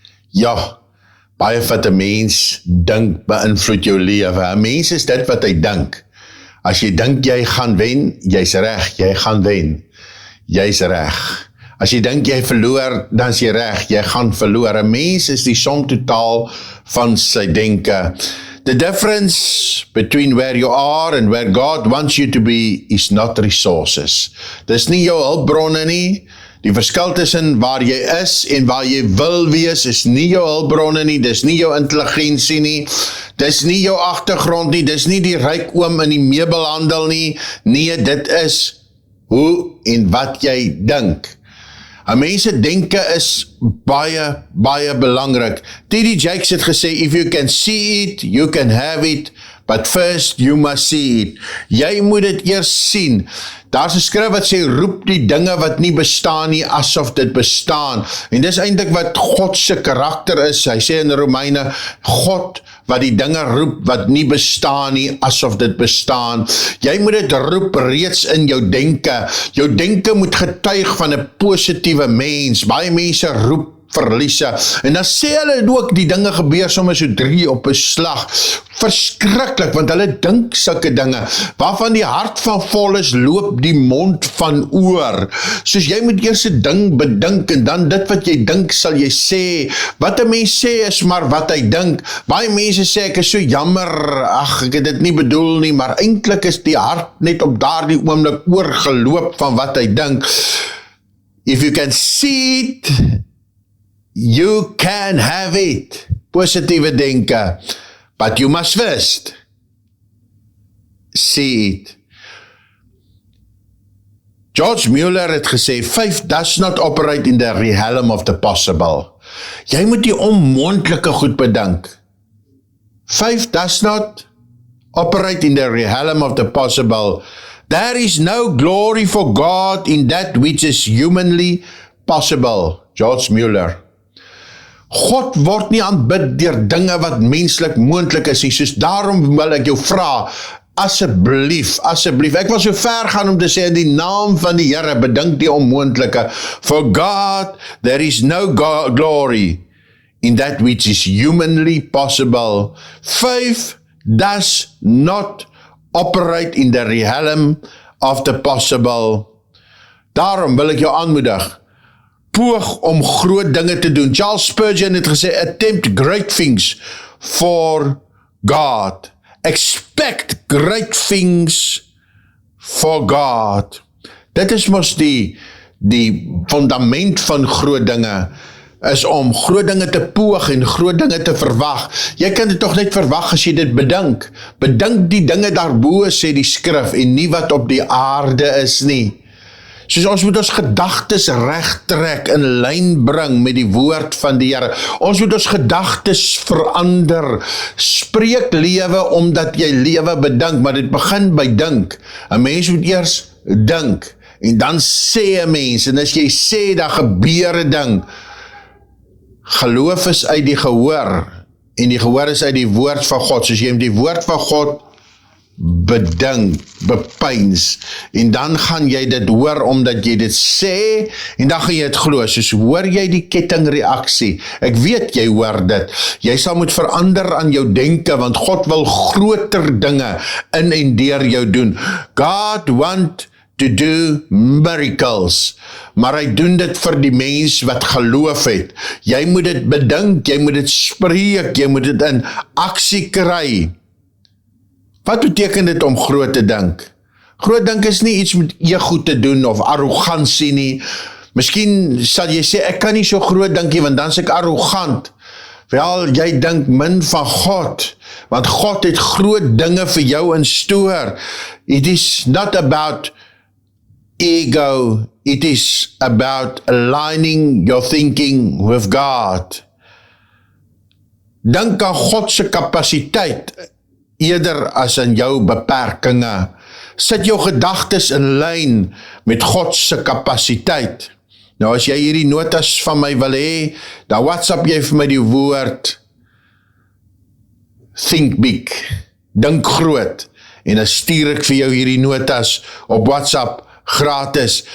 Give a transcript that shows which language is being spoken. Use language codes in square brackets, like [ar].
[af] Ja, baie wat 'n mens dink beïnvloed jou lewe. 'n Mens is dit wat hy dink. As jy dink jy gaan wen, jy's reg, jy gaan wen. Jy's reg. As jy dink jy verloor, dan is jy reg, jy gaan verloor. 'n Mens is die som totaal van sy denke. [en] The difference between where you are and where God wants you to be is not resources. [af] Dis nie jou hulpbronne nie. Die verskil tussen waar jy is en waar jy wil wees is nie jou hulpbronne nie, dis nie jou intelligensie nie, dis nie jou agtergrond nie, dis nie die ryk oom in die meubelhandel nie. Nee, dit is hoe en wat jy dink. 'n Mens se denke is baie, baie belangrik. T.D. [en] Jakes [af] het gesê, [en] if you can see it, you can have it, but first you must see it. [af] Jy moet dit eers sien. Daar's 'n skrif wat sê, roep die dinge wat nie bestaan nie, asof dit bestaan. En dis eintlik wat God se karakter is. Hy sê in Romeine, God wat die dinge roep wat nie bestaan nie, asof dit bestaan. Jy moet dit roep reeds in jou denke. Jou denke moet getuig van 'n positiewe mens. Baie mense roep verliese. En dan sê hulle ook, die dinge gebeur sommer so 3 op 'n slag. Verskriklik, want hulle dink sulke dinge. Waarvan die hart van vol is, loop die mond van oor. Soos jy moet eers 'n ding bedink, en dan dit wat jy dink, sal jy sê. Wat 'n mens sê is maar wat hy dink. Baie mense sê, ek is so jammer, ag, ek het dit nie bedoel nie, maar eintlik is die hart net op daardie oomblik oorgeloop van wat hy dink. [en] If you can see it, you can have it. [af] Positiewe denke. [en] But you must first see it. George Mueller [af] het gesê, [en] faith does not operate in the realm of the possible. [af] Jy moet die onmoontlike goed bedink. [en] Faith does not operate in the realm of the possible. There is no glory for God in that which is humanly possible. George Mueller. [af] God word nie aanbid deur dinge wat menslik moontlik is nie, soos daarom wil ek jou vra, asseblief, ek wil so ver gaan om te sê, in die naam van die Here, bedink die onmoontlike. [en] For God, there is no glory in that which is humanly possible. Faith does not operate in the realm of the possible. [af] Daarom wil ek jou aanmoedig, poog om groot dinge te doen. [en] Charles Spurgeon [af] het gesê, [en] attempt great things for God. Expect great things for God. [af] Dit is mos die fundament van groot dinge, is om groot dinge te poog en groot dinge te verwag. Jy kan dit toch net verwag as jy dit bedink. Bedink die dinge daarbo, sê die skrif, en nie wat op die aarde is nie. Soos ons moet ons gedagtes reg trek, in lyn bring met die woord van die Here. Ons moet ons gedagtes verander. Spreek lewe omdat jy lewe bedink, maar dit begin by dink. 'n Mens moet eers dink, en dan sê 'n mens, en as jy sê, dan gebeur 'n ding. Geloof is uit die gehoor, en die gehoor is uit die woord van God. Soos jy met die woord van God bedink, bepeins, en dan gaan jy dit hoor omdat jy dit sê, en dan gaan jy dit glo. Soos hoor jy die kettingreaksie, ek weet jy hoor dit, jy sal moet verander aan jou denke, want God wil groter dinge in en deur jou doen. [en] God want to do miracles, [af] maar hy doen dit vir die mens wat geloof het. Jy moet dit bedink, jy moet dit spreek, jy moet dit in aksie kry. Wat beteken dit om groot te dink? Groot dink is nie iets met ego te doen of arrogansie nie. Miskien sal jy sê, ek kan nie so groot dink nie, want dan is ek arrogant. Wel, jy dink min van God, want God het groot dinge vir jou in stoor. [en] It is not about ego, it is about aligning your thinking with God. [af] Dink aan God se kapasiteit, eerder as in jou beperkinge. Sit jou gedagtes in lyn met God se kapasiteit. Nou as jy hierdie notas van my wil hê, dan WhatsApp jy vir my die woord [en] think big, [af] dink groot, en dan stuur ek vir jou hierdie notas op WhatsApp gratis.